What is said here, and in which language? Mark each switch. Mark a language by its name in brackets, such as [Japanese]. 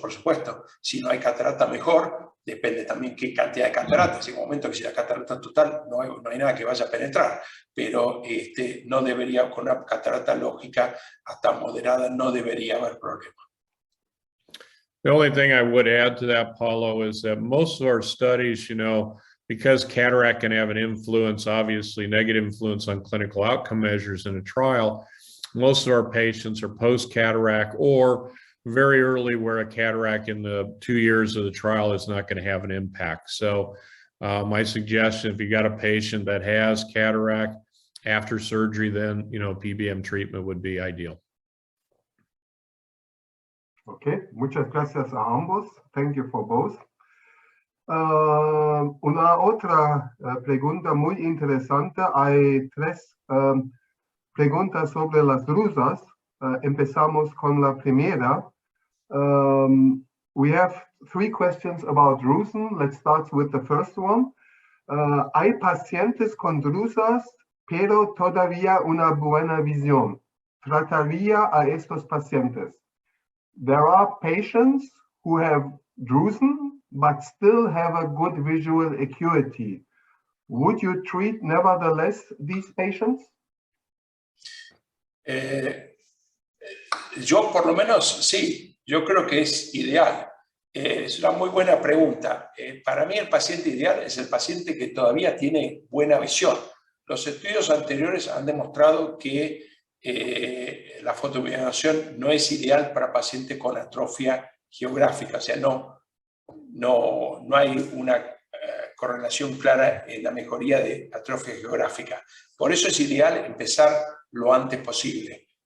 [Spanish] Por supuesto, si no hay catarata, mejor. Depende también qué cantidad de cataratas. En un momento que si la catarata total no hay nada que vaya a penetrar, pero no debería, con una catarata lógica hasta moderada, no debería haber problema. [English] The only thing I would add to that, Paulo, is that most of our studies, because cataract can have an influence, obviously negative influence on clinical outcome measures in a trial, most of our patients are post-cataract or very early where a cataract in the 2 years of the trial is not going to have an impact. So my suggestion, if you got a patient that has cataract after surgery, then, PBM treatment would be ideal. [Spanish] Okay, muchas gracias a ambos. [English] Thank you for both. [Spanish] Una otra pregunta muy interesante. Hay tres preguntas sobre las drusas. Empezamos con la primera. [English] We have 3 questions about drusen. Let's start with the first one. [Spanish] Hay pacientes con drusas, pero todavía una buena visión. ¿Trataría a estos pacientes? [English] There are patients who have drusen, but still have a good visual acuity. Would you treat nevertheless these patients? [Spanish] Yo por lo menos sí, yo creo que es ideal. Es una muy buena pregunta. Para mí el paciente ideal es el paciente que todavía tiene buena visión. Los estudios anteriores han demostrado que la fotobiomodulación no es ideal para pacientes con atrofia geográfica, o sea, no hay una correlación clara en la mejoría de atrofia geográfica. Por eso es ideal empezar lo antes posible.